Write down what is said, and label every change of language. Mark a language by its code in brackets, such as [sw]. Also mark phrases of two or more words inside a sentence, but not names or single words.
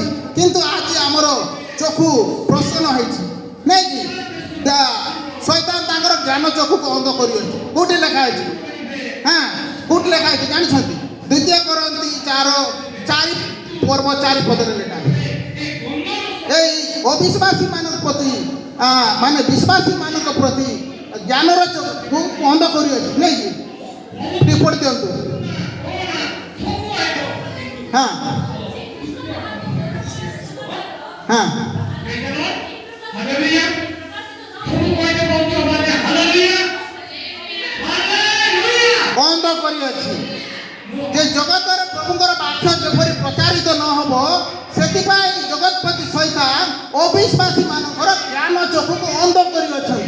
[or] କିନ୍ତୁ ଆଜି ଆମର ଚକ୍ଷୁ ପ୍ରସନ୍ନ ହେଇଛି, ନାଇଁକି? ଶୈତାନ ତାଙ୍କର ଜ୍ଞାନ ଚକ୍ଷୁକୁ ଅନ୍ଧ କରିଅଛି। କୋଉଠି ଲେଖା ହେଇଛି? ହଁ, କୋଉଠି ଲେଖା ହେଇଛି ଜାଣିଛନ୍ତି? 2 Corinthians 4 ପଦରେ ଲେଖା ହେଇଛି। ଏଇ ଅବିଶ୍ୱାସୀ ମାନଙ୍କ ପ୍ରତି ମାନେ ବିଶ୍ୱାସୀ ମାନଙ୍କ ପ୍ରତି ଜ୍ଞାନର ଚକ୍ଷୁ ବନ୍ଦ କରିଅଛି, ନାଇଁକି? ଟିକେ ପଢ଼ି ଦିଅନ୍ତୁ। ହଁ ହଁ ବନ୍ଦ କରିଅଛି ଯେ ଜଗତର ପ୍ରଭୁଙ୍କର ବାକ୍ୟ ଯେପରି ପ୍ରଚାରିତ ନ ହେବ, ସେଥିପାଇଁ ଜଗତପତି ଶୈତାନ ଅବିଶ୍ୱାସୀ ମାନଙ୍କର ଜ୍ଞାନ ଚକ୍ଷୁକୁ ଅନ୍ଧ କରିଅଛନ୍ତି।